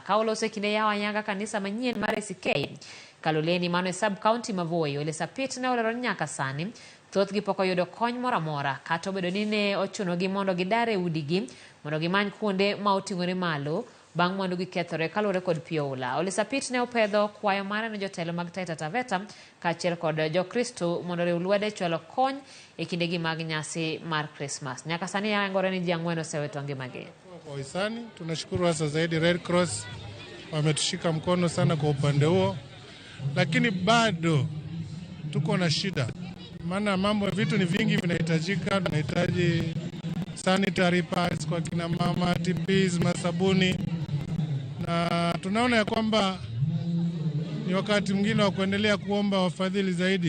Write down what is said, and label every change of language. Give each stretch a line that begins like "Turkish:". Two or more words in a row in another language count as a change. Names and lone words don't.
Luo (Kenya and Tanzania): Ka oloso e kinde yawo ayanga kanisa manyien mar ACK Kaloleni mano e
English: sub county
Luo (Kenya and Tanzania): ma Voi, Ole Sapito ne olero nyaka sani thoth gi pok oyudo kony moro amora, kata obedo ni ne ochunogi mondo gidare udigi mondo gimany kuonde ma oting'ore malo bang' mwandu gi kethore kalure kod pioula. Olisapit ne opedho kwayo mare ne jotelo mag Taita Taveta kaachiel kod Jokristo mondo riw lwedo chwalo kony e kindegi mag nyasi mar Christmas. Nyaka sani yangore ni ji 4 osewito ngimagi.
Swahili: Kwa hisani tunashukuru hasa zaidi Red Cross wametushika mkono sana kwa upande huo, lakini bado tuko na shida, maana vitu ni vingi vinahitajika. Tunahitaji
English: sanitary pads
Swahili: kwa kina mama, TPs, masabuni, na tunaona ya kwamba ni wakati mwingine wa kuendelea kuomba wafadhili zaidi.